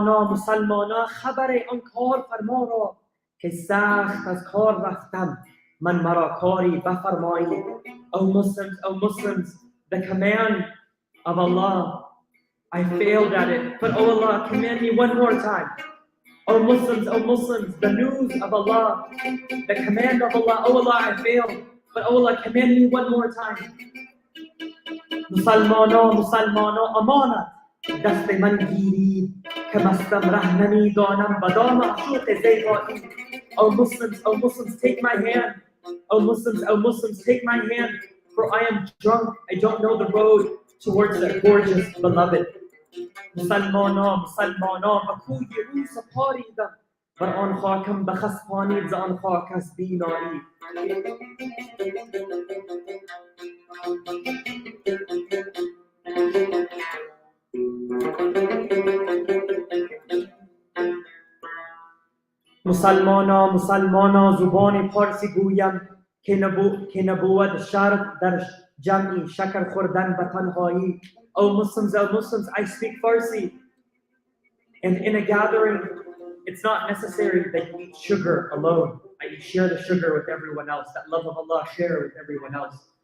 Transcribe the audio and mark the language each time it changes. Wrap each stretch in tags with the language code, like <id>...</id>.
<fa>مسلمانا خبر آن کار فرما را که سخت از کار رفتم من مرا کاری بفرمایی.</fa> <en>Oh Muslims, the command of Allah, I failed at it, but oh Allah, command me one more time. Oh Muslims, the news of Allah, the command of Allah, oh Allah, I failed, but oh Allah, command me one more time.</en> <fa>مسلمانا امانت دست من گیرید بی که مستم ره نمیدانم بدان معشوق زیبایی.</fa> <en>O Muslims, take my hand. O Muslims, take my hand, for I am drunk. I don't know the road towards the gorgeous beloved.</en> <fa>مسلمانا به کوی او سپاریدم، بر آن خاکم بخسبانید ز آن خاک از بینایی. مسلمانا زبان پارسی گویم که نبود شرط در جمعی شکر خوردن به تنهایی.</fa> <en>O Muslims, I speak Farsi, and in a gathering, it's not necessary that you eat sugar alone. You share the sugar with everyone else. That love of Allah, share with everyone else.</en>